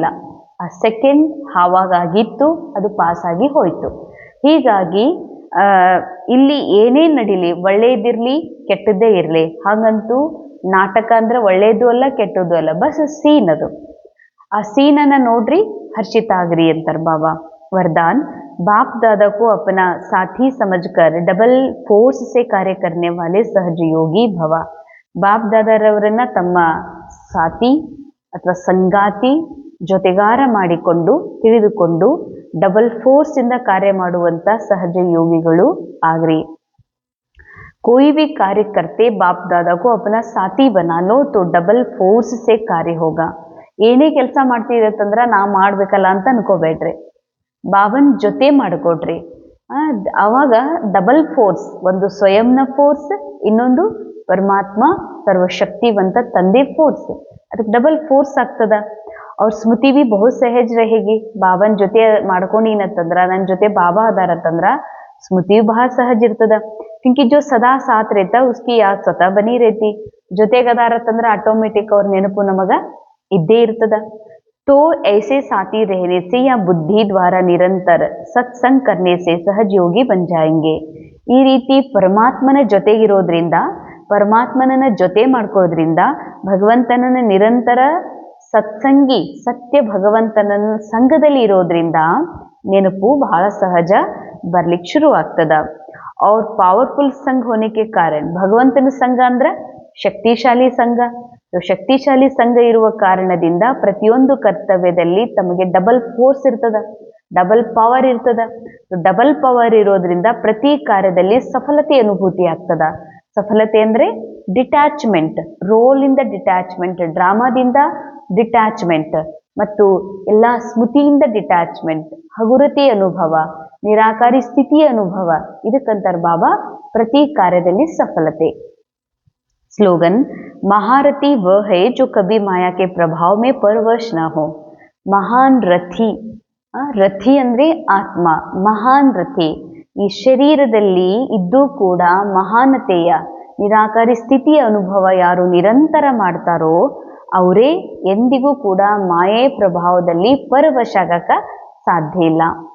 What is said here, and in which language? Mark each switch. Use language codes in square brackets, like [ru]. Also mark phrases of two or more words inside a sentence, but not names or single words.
[kn] ಆ ಸೆಕೆಂಡ್ ಆವಾಗಿತ್ತು, ಅದು ಪಾಸ್ ಆಗಿ ಹೋಯ್ತು. ಹೀಗಾಗಿ ಇಲ್ಲಿ ಏನೇನು ನಡೀಲಿ, ಒಳ್ಳೆಯದಿರಲಿ ಕೆಟ್ಟದ್ದೇ ಇರಲಿ, ಹಾಗಂತೂ ನಾಟಕ ಅಂದ್ರೆ ಒಳ್ಳೆಯದು ಅಲ್ಲ ಕೆಟ್ಟದ್ದು ಅಲ್ಲ, ಬಸ್ ಸೀನ್ ಅದು. ಆ ಸೀನನ್ನು ನೋಡ್ರಿ, ಹರ್ಷಿತ ಆಗ್ರಿ ಅಂತಾರೆ ಬಾಬಾ. [hi] वरदान, बाप दादा को अपना साथी समझकर [en] double force [hi] से कार्य करने वाले सहजयोगी भव. [kn] ಬಾಪ್ ದಾದಾರವರನ್ನ ತಮ್ಮ ಸಾಥಿ ಅಥವಾ ಸಂಗಾತಿ, ಜೊತೆಗಾರ ಮಾಡಿಕೊಂಡು, ತಿಳಿದುಕೊಂಡು [en] double force [kn] ಇಂದ ಕಾರ್ಯ ಮಾಡುವಂತ ಸಹಜ ಯೋಗಿಗಳು ಆಗ್ರಿ. [hi] कोई भी कार्य करते बाप दादा को अपना साथी बना लो तो [en] double force [hi] से कार्य होगा. [kn] ಏನೇ ಕೆಲಸ ಮಾಡ್ತಿರತ್ತಂದ್ರ ನಾ ಮಾಡ್ಬೇಕಲ್ಲ ಅಂತ ಅನ್ಕೋಬೇಡ್ರಿ, ಬಾಬನ್ ಜೊತೆ ಮಾಡಿಕೊಡ್ರಿ. ಆವಾಗ [en] double force, [kn] ಒಂದು ಸ್ವಯಂನ ಫೋರ್ಸ್, ಇನ್ನೊಂದು ಪರಮಾತ್ಮ ಸರ್ವಶಕ್ತಿವಂತ ತಂದೆ ಫೋರ್ಸ್, ಅದಕ್ಕೆ [en] double force [kn] ಆಗ್ತದ. [hi] ಅವ್ರ स्मृति भी बहु सहज रहेगी. [kn] ಬಾಬನ್ ಜೊತೆ ಮಾಡ್ಕೊಂಡಿನತ್ತಂದ್ರ, ನನ್ನ ಜೊತೆ ಬಾಬಾ ಅದಾರತ್ತಂದ್ರ ಸ್ಮೃತಿಯು ಬಹಳ ಸಹಜ ಇರ್ತದ. [hi] क्योंकि जो सदा साथ रहता उसकी याद स्वतः बनी रहती. [kn] ಜೊತೆಗದಾರತ್ತಂದ್ರ ಆಟೋಮೆಟಿಕ್ ಅವ್ರ ನೆನಪು ನಮಗ ಇದ್ದೇ ಇರ್ತದ. [hi] तो ऐसे साथी रहने से या बुद्धि द्वारा निरंतर सत्संग करने से सहज योगी बन जाएंगे. [kn] ಈ ರೀತಿ ಪರಮಾತ್ಮನ ಜೊತೆಗಿರೋದ್ರಿಂದ, ಪರಮಾತ್ಮನನ್ನ ಜೊತೆ ಮಾಡ್ಕೊಳ್ಳೋದ್ರಿಂದ, ಭಗವಂತನನ್ನ ನಿರಂತರ ಸತ್ಸಂಗಿ ಸತ್ಯ ಭಗವಂತನ ಸಂಘದಲ್ಲಿ ಇರೋದ್ರಿಂದ ನೆನಪು ಬಹಳ ಸಹಜ ಬರ್ಲಿಕ್ಕೆ ಶುರು ಆಗ್ತದ. [hi] और पावरफुल संघ होने के कारण, [kn] ಭಗವಂತನ ಸಂಘ ಅಂದ್ರೆ ಶಕ್ತಿಶಾಲಿ ಸಂಘ. ಶಕ್ತಿಶಾಲಿ ಸಂಘ ಇರುವ ಕಾರಣದಿಂದ ಪ್ರತಿಯೊಂದು ಕರ್ತವ್ಯದಲ್ಲಿ ತಮಗೆ [en] double force [kn] ಇರ್ತದ, [en] double power [kn] ಇರ್ತದ. [en] double power [kn] ಇರೋದ್ರಿಂದ ಪ್ರತಿ ಕಾರ್ಯದಲ್ಲಿ ಸಫಲತೆ ಅನುಭೂತಿ ಆಗ್ತದ. ಸಫಲತೆ ಅಂದ್ರೆ ಡಿಟ್ಯಾಚ್ಮೆಂಟ್, ರೋಲಿಂದ ಡಿಟ್ಯಾಚ್ಮೆಂಟ್, ಡ್ರಾಮಾದಿಂದ ಡಿಟ್ಯಾಚ್ಮೆಂಟ್ ಮತ್ತು ಎಲ್ಲ ಸ್ಮೃತಿಯಿಂದ ಡಿಟ್ಯಾಚ್ಮೆಂಟ್, ಹಗುರತೆ ಅನುಭವ, ನಿರಾಕಾರಿ ಸ್ಥಿತಿಯ ಅನುಭವ. ಇದಕ್ಕಂತಾರ ಬಾಬಾ ಪ್ರತಿ ಕಾರ್ಯದಲ್ಲಿ ಸಫಲತೆ. [hi] स्लोगन, महारथी वह है जो कभी माया के प्रभाव में परवश न हो. महान रथी, [kn] ರಥಿ ಅಂದ್ರೆ ಆತ್ಮ, ಮಹಾನ್ ರಥಿ. ಈ ಶರೀರದಲ್ಲಿ ಇದ್ದು ಕೂಡ ಮಹಾನತೆಯ ನಿರಾಕಾರಿ ಸ್ಥಿತಿಯ ಅನುಭವ ಯಾರು ನಿರಂತರ ಮಾಡ್ತಾರೋ ಅವರೇ ಎಂದಿಗೂ ಕೂಡ ಮಾಯೆ ಪ್ರಭಾವದಲ್ಲಿ ಪರವಶ ಆಗಕ ಸಾಧ್ಯ ಇಲ್ಲ.